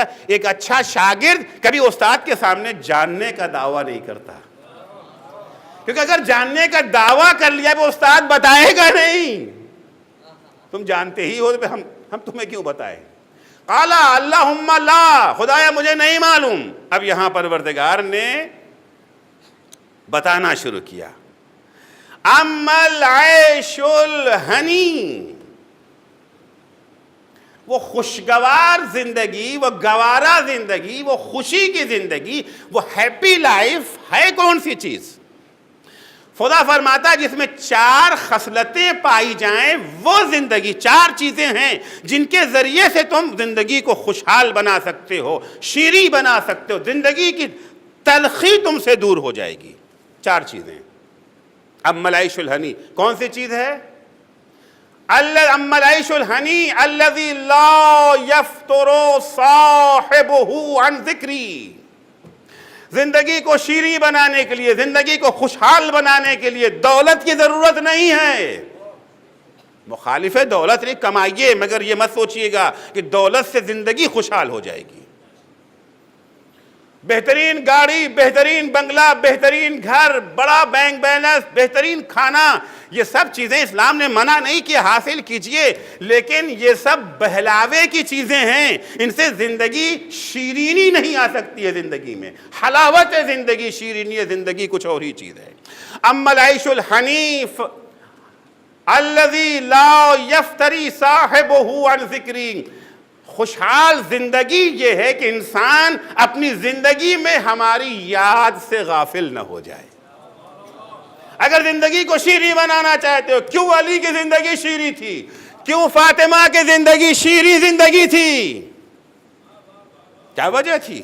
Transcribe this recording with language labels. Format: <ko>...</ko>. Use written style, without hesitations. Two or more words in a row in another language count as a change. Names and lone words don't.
<ur>ایک اچھا شاگرد کبھی استاد کے سامنے جاننے کا دعویٰ نہیں کرتا، کیونکہ اگر جاننے کا دعویٰ کر لیا تو استاد بتائے گا نہیں، تم جانتے ہی ہو تو ہم تمہیں کیوں بتائیں۔</ur> <ar>قال اللہم لا،</ar> <ur>خدایا مجھے نہیں معلوم۔ اب یہاں پروردگار نے بتانا شروع کیا،</ur> <ar>اما العیش الہنی،</ar> <ur>وہ خوشگوار زندگی، وہ گوارا زندگی، وہ خوشی کی زندگی، وہ</ur> <en>happy life</en> <ur>ہے کون سی چیز؟ خدا فرماتا ہے جس میں 4 خصلتیں پائی جائیں وہ زندگی، 4 چیزیں ہیں جن کے ذریعے سے تم زندگی کو خوشحال بنا سکتے ہو، شیریں بنا سکتے ہو، زندگی کی تلخی تم سے دور ہو جائے گی۔ 4 چیزیں۔</ur> <ar>اما العیش الہنی</ar> <ur>کون سی چیز ہے؟</ur> <ar>اما العیش الہنی الذی لا یفتر صاحبہ عن ذکری،</ar> <ur>زندگی کو شیریں بنانے کے لیے، زندگی کو خوشحال بنانے کے لیے دولت کی ضرورت نہیں ہے۔ مخالف دولت نہیں، کمائیے، مگر یہ مت سوچئے گا کہ دولت سے زندگی خوشحال ہو جائے گی۔ بہترین گاڑی، بہترین بنگلہ، بہترین گھر، بڑا بینک بیلنس، بہترین کھانا، یہ سب چیزیں اسلام نے منع نہیں کیا، حاصل کیجئے، لیکن یہ سب بہلاوے کی چیزیں ہیں، ان سے زندگی شیرینی نہیں آ سکتی ہے زندگی میں، حلاوت ہے زندگی، شیرینی ہے زندگی، کچھ اور ہی چیز ہے۔</ur> <ar>اما العیش الحنیف الذی لا یفتری صاحبہ عن ذکری،</ar> <ur>خوشحال زندگی یہ ہے کہ انسان اپنی زندگی میں ہماری یاد سے غافل نہ ہو جائے۔ اگر زندگی کو شیریں بنانا چاہتے ہو، کیوں علی کی زندگی شیریں تھی، کیوں فاطمہ کی زندگی شیریں زندگی تھی، کیا وجہ تھی؟</ur>